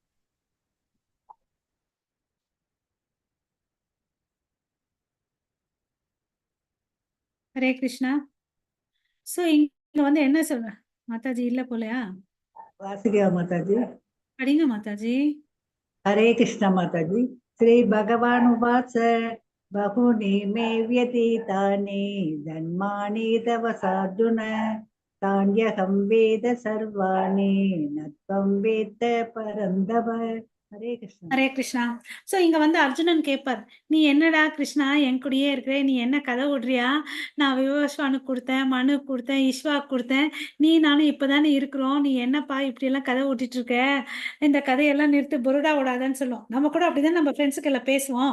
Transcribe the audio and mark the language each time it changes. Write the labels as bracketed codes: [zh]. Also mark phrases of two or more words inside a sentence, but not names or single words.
[ta] ஹரே கிருஷ்ணா. சோ இங்க வந்து என்ன சொல்ற மாதாஜி இல்ல போலயா? வாசுகியா மாதாஜி. படிங்க மாதாஜி. [hi] हरे कृष्ण माताजी। [sa] श्री भगवान उवाच बहुनि मे व्यतीतानि जन्मानि तव सार्जुन तान्यहं वेद सर्वाणि न त्वं वेत्त परन्तप [ta] ஹரே கிருஷ்ணா. ஹரே கிருஷ்ணா. சோ இங்க வந்து அர்ஜுனன் கேட்பார், நீ என்னடா கிருஷ்ணா என் கூடயே இருக்கிற, நீ என்ன கதை விடுறியா? நான் விவஸ்வானுக்கு கொடுத்தேன், மனு கொடுத்தேன், ஈஸ்வாக்கு கொடுத்தேன், நீ நானும் இப்பதானே இருக்கிறோம், நீ என்னப்பா இப்படி எல்லாம் கதை விட்டுட்டு இருக்க? இந்த கதையெல்லாம் நிறுத்து, புருடா விடாதன்னு சொல்லுவோம். நம்ம கூட அப்படிதான் நம்ம ஃப்ரெண்ட்ஸுக்கு எல்லாம் பேசுவோம்.